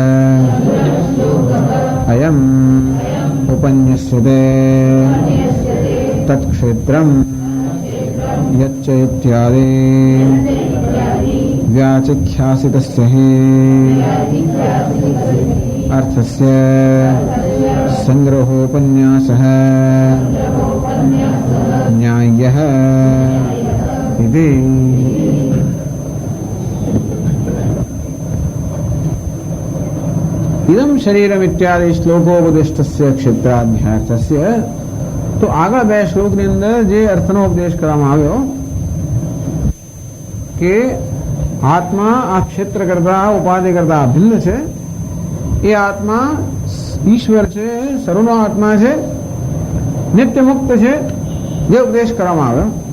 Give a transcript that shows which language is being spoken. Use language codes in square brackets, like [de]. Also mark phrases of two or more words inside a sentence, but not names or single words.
[sa] अयम् उपन्यस्यते तत्क्षेत्रम् यच्च इत्यादि व्याचिख्यासितस्य हि अर्थस्य संग्रहोपन्यासः न्याय्यः इति। इदं शरीरम इत्यादि श्लोकोपदिष्टस्य क्षेत्राध्यार्थस्य [gu] तो આગળ બે શ્લોકની અંદર જે અર્થનો ઉપદેશ કરવામાં આવ્યો કે આત્મા આ ક્ષેત્ર કરતા ઉપાધિ કરતા ભિન્ન છે, એ આત્મા ઈશ્વર છે, સર્વનો આત્મા છે, નિત્ય મુક્ત છે, જે ઉપદેશ કરવામાં આવ્યો.